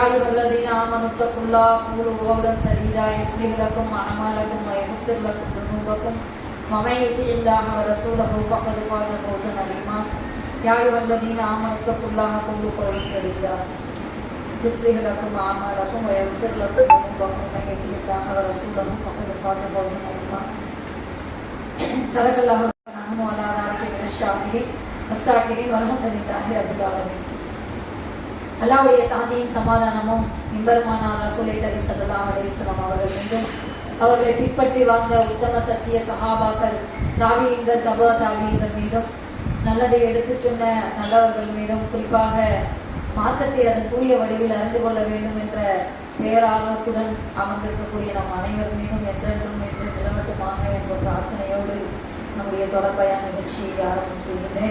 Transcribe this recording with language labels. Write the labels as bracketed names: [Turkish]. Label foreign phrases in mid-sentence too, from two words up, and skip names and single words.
[Arabic] أيها الذين آمنوا اتقوا الله قولوا قولا سديدا يصلح لكم أعمالكم ويغفر لكم ذنوبكم ومن يطع الله ورسوله فقد فاز فوزا عظيما يا ايها الذين امنوا اتقوا الله وقولوا قولا سديدا يصلح لكم اعمالكم ويغفر لكم ذنوبكم ومن يطع الله ورسوله فقد فاز فوزا عظيما صدق الله ونحن على ذلك من الشاهدين والشاكرين والحمد لله رب العالمين. [Tamil] அல்லாஹ்வுடைய சாந்தியும் சமாதானமும் எம்பெருமானார் [Arabic] رسول كريم صلى الله عليه وسلم [Tamil] அவர்கள் மீதும் அவர்களை பின்பற்றி வாழ்ந்த உத்தம சத்திய சஹாபாக்கள் தாபியீன்கள் தபா தாபியீன்கள் மீதும் நல்லதை எடுத்து சொன்ன நல்லவர்கள் மீதும் குறிப்பாக மாற்றத்தை அதன் தூய வடிவில் அறிந்து கொள்ள வேண்டும் என்ற பேரார்வத்துடன் அமர்ந்திருக்கக்கூடிய நம் அனைவர் மீதும் என்றென்றும் என்று நிலவட்டுமாக என்ற பிரார்த்தனையோடு நம்முடைய தொடர்பயான் நிகழ்ச்சியை ஆரம்பம் செய்கின்றேன்.